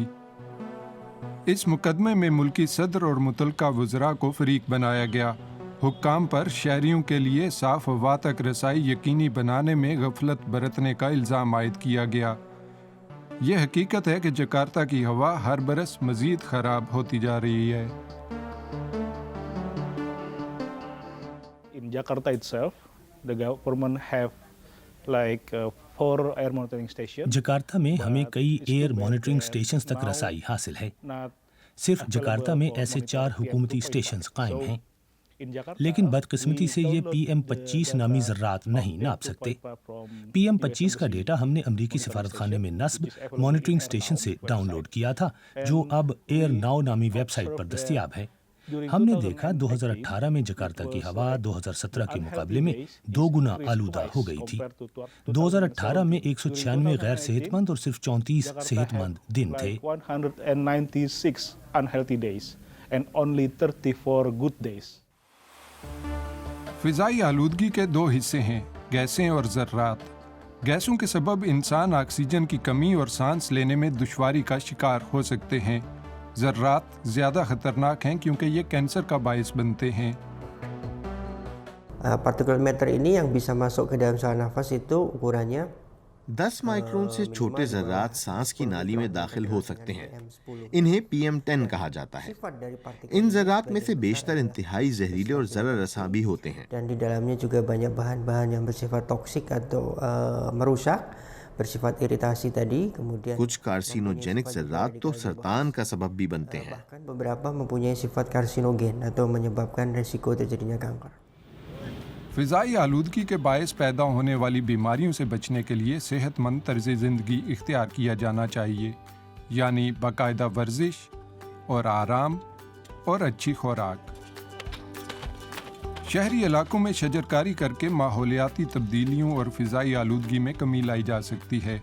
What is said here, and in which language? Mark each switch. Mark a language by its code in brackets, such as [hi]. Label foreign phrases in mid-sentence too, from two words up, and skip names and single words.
[ur] اس مقدمے میں ملکی صدر اور متعلقہ وزراء کو فریق بنایا گیا۔ حکام پر شہریوں کے لیے صاف ہوا تک رسائی یقینی بنانے میں غفلت برتنے کا الزام عائد کیا گیا۔ یہ حقیقت ہے کہ جکارتا کی ہوا ہر برس مزید خراب ہوتی جا رہی ہے۔ [en] In Jakarta itself, the government have like 4 air monitoring stations. [ur] جکارتا میں ہمیں کئی [en] air monitoring stations [ur] تک رسائی حاصل ہے۔ صرف جکارتا میں ایسے 4 حکومتی اسٹیشنز قائم ہیں، لیکن بدقسمتی سے یہ PM-25 نامی ذرات نہیں ناپ سکتے۔ PM-25 کا ڈیٹا ہم نے امریکی سفارت خانے میں نصب [en] monitoring station [ur] سے ڈاؤن لوڈ کیا تھا، جو اب ایئر ناؤ نامی ویب سائٹ پر دستیاب ہے۔ ہم نے دیکھا 2018 میں جکارتا کی ہوا 2017 کے مقابلے میں 2 گنا آلودہ ہو گئی تھی۔ 2018 میں 196 غیر صحت مند اور صرف 34 صحت مند دن تھے۔ [en] 196 unhealthy days and only 34 good days. [ur] فضائی آلودگی کے 2 حصے ہیں، گیسیں اور ذرات۔ گیسوں کے سبب انسان آکسیجن کی کمی اور سانس لینے میں دشواری کا شکار ہو سکتے ہیں۔ ذرات زیادہ خطرناک ہیں کیونکہ یہ کینسر کا باعث بنتے ہیں۔ [en] Particulate matter [id] ini yang bisa masuk ke dalam saluran nafas itu ukurannya [ur] 10 مائکرون سے چھوٹے ذرات سانس کی نالی میں داخل ہو سکتے ہیں۔ انہیں PM10 کہا جاتا ہے۔ ان ذرات میں سے بیشتر انتہائی زہریلے اور ضرر رساں بھی ہوتے ہیں۔ [id] dan di dalamnya juga banyak bahan-bahan yang bersifat toksik atau merusak, bersifat iritasi tadi, kemudian [ur] کچھ کارسینوجینک ذرات تو سرطان کا سبب بھی بنتے ہیں۔ [id] beberapa mempunyai sifat karsinogen atau menyebabkan resiko terjadinya kanker۔ [ur] فضائی آلودگی کے باعث پیدا ہونے والی بیماریوں سے بچنے کے لیے صحت مند طرز زندگی اختیار کیا جانا چاہیے، یعنی باقاعدہ ورزش اور آرام اور اچھی خوراک۔ شہری علاقوں میں شجرکاری کر کے ماحولیاتی تبدیلیوں اور فضائی آلودگی میں کمی لائی جا سکتی ہے۔